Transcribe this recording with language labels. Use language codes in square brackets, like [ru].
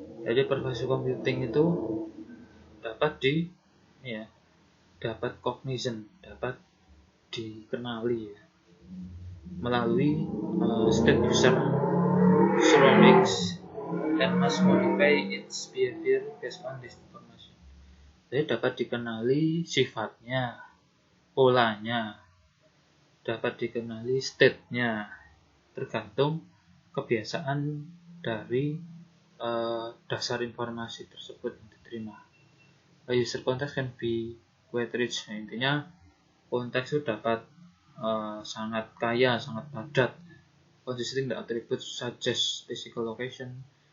[en] Jadi pervasive computing [id] itu dapat dapat [en] cognizant, [id] dapat dikenali ya, melalui [en] state user surroundings and must modify its behavior based on this information. [id] Jadi dapat dikenali sifatnya, polanya, dapat dikenali state-nya, tergantung kebiasaan dari dasar informasi tersebut yang diterima. [en] User context can be quite rich. [id] Nah, intinya konteks itu dapat sangat kaya, sangat padat. [en] Consisting the attributes such as physical location.